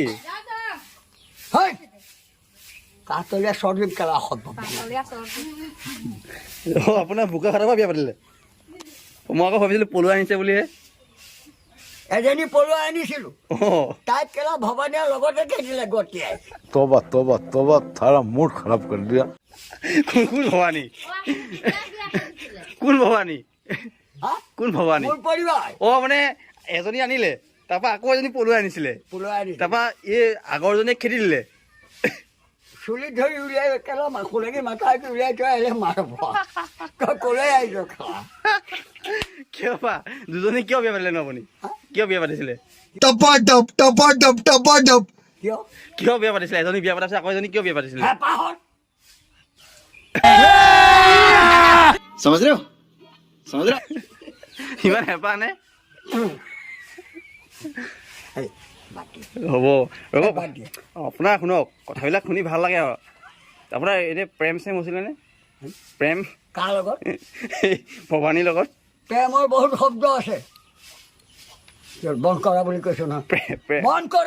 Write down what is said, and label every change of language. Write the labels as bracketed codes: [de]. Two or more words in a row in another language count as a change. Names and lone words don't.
[as] হয় কাতলীয়া চৰ্দিপ কেলা শব্দ অঁ আপোনাৰ বোকাখাটৰ পৰা বিয়া পাতিলে মই আকৌ ভাবিছিলোঁ পলুৱা আনিছে বুলিহে এজনী পলুৱাই আনিছিলোঁ অঁ তাইক কেলা ভৱানীয়ে লগতে খেদিলে গতিয়াই [hi] तोबा तोबा तोबा थारा मूड खराब कर दिया [as] কোন ভৱানী কোন ভৱানী হা কোন ভৱানী মোৰ পৰিবাৰ অঁ মানে এজনী আনিলে তাৰপৰা আকৌ এজনী পলুৱাই আনিছিলে পলুৱাই আনিছিলোঁ তাৰপৰা এই আগৰজনীয়ে খেদি দিলে চুলিত ধৰি উলিয়াই কেলা মাখুলৈকে মাথা উলিয়াই থৈ আহিলে মাৰিব ক'লৈ আহিছ খালা কিয় বা দুজনী কিয় বিয়া পাতিলে ন আপুনি কিয় বিয়া পাতিছিলে কিয় কিয় বিয়া পাতিছিলে এজনী বিয়া পাতিছে আকৌ এজনী কিয় বিয়া পাতিছিলে হেঁপাহত [hi] समझ रहे हो समझ रहे हो [as] ইমান হেঁপাহ নে এই, বাদ দিয়া, হ'ব ৰ'ব বাদ দিয়া। আপোনাৰ শুনক কথাবিলাক শুনি ভাল লাগে আৰু আপোনাৰ এনে প্ৰেম চেম হৈছিলেনে প্ৰেম কাৰ লগত এই ভৱানীৰ লগত প্ৰেমৰ বহুত শব্দ আছে বন্ধ কৰা বুলি কৈছো নহয় বন্ধ কৰা